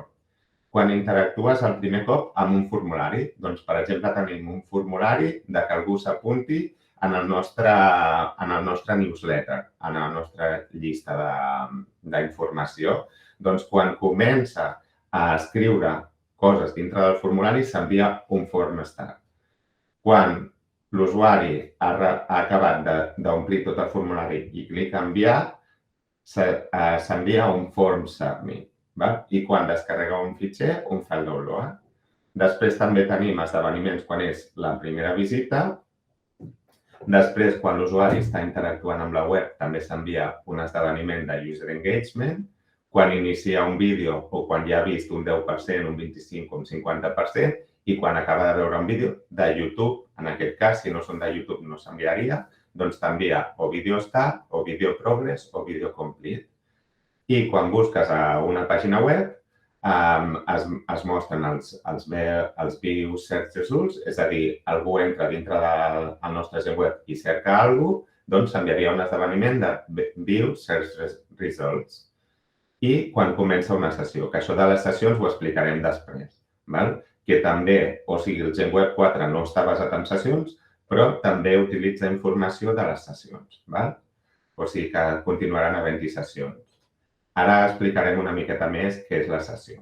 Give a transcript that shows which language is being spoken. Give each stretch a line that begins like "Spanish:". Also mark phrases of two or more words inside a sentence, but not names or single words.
Catalan: Quan interactues el primer cop amb un formulari, doncs, per exemple, tenim un formulari de que algú s'apunti en el nostre newsletter, en la nostra llista d'informació. Doncs, quan comença a escriure coses dintre del formulari, s'envia un
English: form start.
Catalan: Quan l'usuari ha acabat d'omplir tot el formulari i clica enviar, s'envia un
English: form submit.
Catalan: I quan descarrega un fitxer, un fa el download. Després també tenim esdeveniments quan és la primera visita. Després, quan l'usuari està interactuant amb la web, també s'envia un esdeveniment de
English: user engagement.
Catalan: Quan inicia un vídeo o quan ja ha vist un 10%, un 25% o un 50%, i quan acaba de veure un vídeo de YouTube, en aquest cas, si no són de YouTube no s'enviaria, doncs t'envia o
English: vídeo start,
Catalan: o
English: vídeo progress,
Catalan: o
English: vídeo complete.
Catalan: I quan busques a una pàgina web, es mostren els
English: view search results,
Catalan: és a dir, algú entra dintre del nostre gent web i cerca alguna cosa, doncs s'enviaria un esdeveniment de
English: view search results.
Catalan: I quan comença una sessió, que això de les sessions ho explicarem després, que també, o sigui, el Gen Web 4 no està basat en sessions, però també utilitza informació de les sessions. O sigui que continuaran havent-hi sessions. Ara explicarem una miqueta més què és la sessió.